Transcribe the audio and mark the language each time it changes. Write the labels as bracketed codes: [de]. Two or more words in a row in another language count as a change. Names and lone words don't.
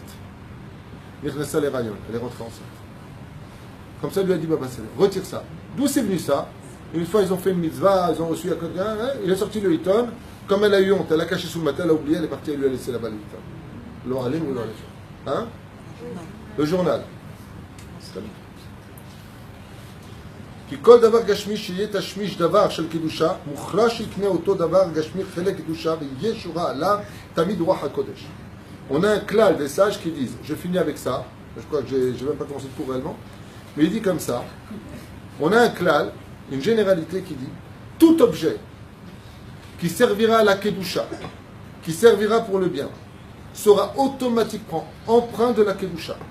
[fr] Il reste les rayons, elle est rentrée enceinte. Comme ça, il lui a dit, Baba Saleh, retire ça. D'où c'est venu ça? Une fois, ils ont fait une mitzvah, ils ont reçu à quelqu'un, il a sorti le hiton, comme elle a eu honte, elle a caché sous le matelas, elle a oublié, elle est partie, elle lui a laissé là-bas le hiton. L'oralim ou l'oralim? Hein? Le journal. [he] כי כל דבר גשמי שיהיה תשמיש דבר של קדושה, מוכרח שיקנה אותו דבר גשמי חלק קדושה ויהיה שורה עליו תמיד רוח הקודש. [fr] On a un klal des sages qui disent, je finis avec ça, je crois que je n'ai même pas commencé le cours réellement, mais il dit comme ça, on a un klal, une généralité qui dit, tout objet qui servira à la kedusha, qui servira pour le bien, sera automatiquement empreint de la kedusha.